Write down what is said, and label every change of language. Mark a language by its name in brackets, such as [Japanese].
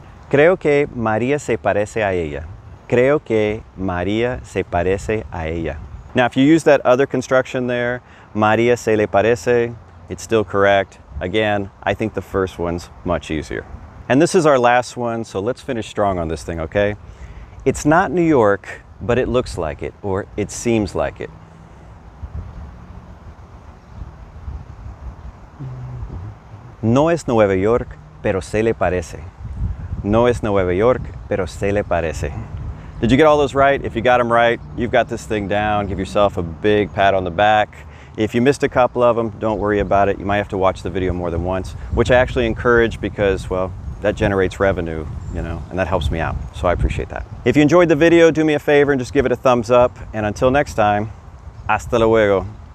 [Spanish] Creo que María se parece a ella. Creo que María se parece a ella. [English] Now, if you use that other construction there, [Spanish] María se le parece, [English] it's still correct. Again, I think the first one's much easier. And this is our last one, so let's finish strong on this thing, okay? It's not New York, but it looks like it, or it seems like it. [Spanish] No es Nueva York, pero se le parece. No es Nueva York, pero se le parece. [English] Did you get all those right? If you got them right, you've got this thing down. Give yourself a big pat on the back. If you missed a couple of them, don't worry about it. You might have to watch the video more than once, which I actually encourage because, well, that generates revenue, you know, and that helps me out. So I appreciate that. If you enjoyed the video, do me a favor and just give it a thumbs up. And until next time, [Spanish] hasta luego.